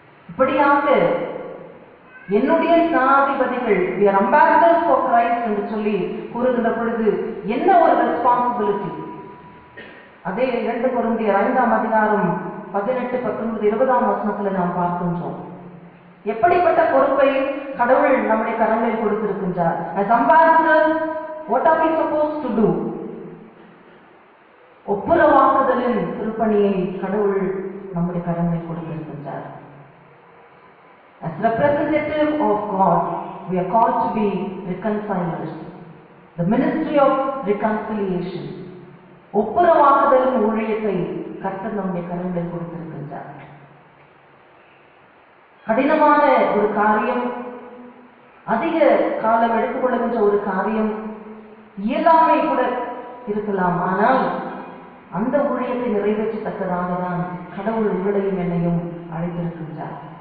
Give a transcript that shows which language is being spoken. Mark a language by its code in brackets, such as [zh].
[ta] இப்படியாக என்னுடைய ஸ்நானாதிபதிகள் [en] we are ambassadors for Christ [ta] என்று சொல்லி கூறுகின்ற பொழுது என்ன ஒரு ரெஸ்பான்சிபிலிட்டி. அதே 2 கொரிந்தியர் 5ஆம் அதிகாரம் 18, 19, 20ஆம் வசனத்தில் நாம் பார்க்கின்றோம். எப்படிப்பட்ட பொறுப்பை கடவுள் நம்முடைய கரங்களில் கொடுத்திருக்கின்றார். [en] As ambassadors, what are we supposed to do? [ta] ஒப்புரவாக்குதலின் திருப்பணியை கடவுள் நம்முடைய கரங்களில் கொடுத்திருக்கின்றார். [en] As representative of God, we are called to be reconcilers. The ministry of reconciliation. [ta] ஒப்புரவாக்குதலின் ஊழியத்தை கர்த்தர் நம்முடைய கரங்களில் கொடுத்திருக்கின்றார். கடினமான ஒரு காரியம், அதிக காலம் எடுத்துக்கொள்ளுகின்ற ஒரு காரியம், இயலாமை கூட இருக்கலாம். ஆனால் அந்த ஊழியத்தை நிறைவேற்றத்தக்கதாக தான் கடவுள் உங்களையும் என்னையும் அழைத்திருக்கின்றார்.